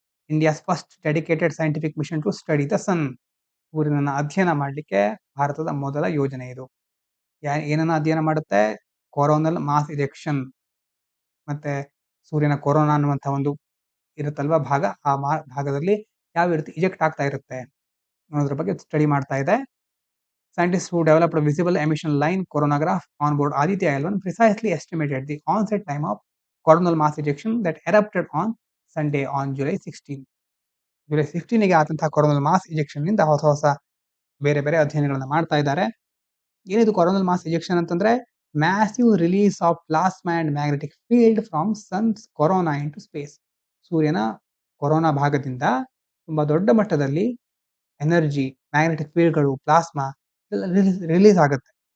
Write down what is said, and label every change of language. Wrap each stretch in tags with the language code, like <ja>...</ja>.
<en>India's first dedicated scientific mission to study the sun.</en> <kn>ಸೂರ್ಯನನ್ನ ಅಧ್ಯಯನ ಮಾಡಲಿಕ್ಕೆ ಭಾರತದ ಮೊದಲ ಯೋಜನೆ ಇದು. ಏನನ್ನ ಅಧ್ಯಯನ ಮಾಡುತ್ತೆ? ಕೊರೋನಲ್ ಮಾಸ್ ಇಜೆಕ್ಷನ್, ಮತ್ತೆ ಸೂರ್ಯನ ಕೊರೋನಾ ಅನ್ನುವಂತಹ ಒಂದು ಇರುತ್ತಲ್ವಾ ಭಾಗ, ಆ ಭಾಗದಲ್ಲಿ ಯಾವ ರೀತಿ ಇಜೆಕ್ಟ್ ಆಗ್ತಾ ಇರುತ್ತೆ ಅನ್ನೋದ್ರ ಬಗ್ಗೆ ಸ್ಟಡಿ ಮಾಡ್ತಾ ಇದೆ.</kn> <en>Scientists who developed a visible emission line coronagraph on board Aditya L1 precisely estimated the onset time of coronal mass ejection that erupted on Sunday on July 16.</en> <kn>July 16ಗೆ ಆದಂತಹ ಕೊರೋನಲ್ ಮಾಸ್ ಇಜೆಕ್ಷನ್ ನಿಂದ ಹೊಸ ಬೇರೆ ಅಧ್ಯಯನಗಳನ್ನ ಮಾಡ್ತಾ ಇದ್ದಾರೆ. ಏನಿದು coronal mass ejection ಅಂತಂದ್ರೆ?</kn> <en>Massive release of plasma and magnetic field from sun's corona into space.</en> <kn>ಸೂರ್ಯನ corona ಭಾಗದಿಂದ ತುಂಬಾ ದೊಡ್ಡ ಮಟ್ಟದಲ್ಲಿ ಎನರ್ಜಿ, ಮ್ಯಾಗ್ನೆಟಿಕ್ ಫೀಲ್ಡ್ಗಳು, ಪ್ಲಾಸ್ಮಾ ರಿಲೀಸ್ ಆಗುತ್ತೆ.</kn>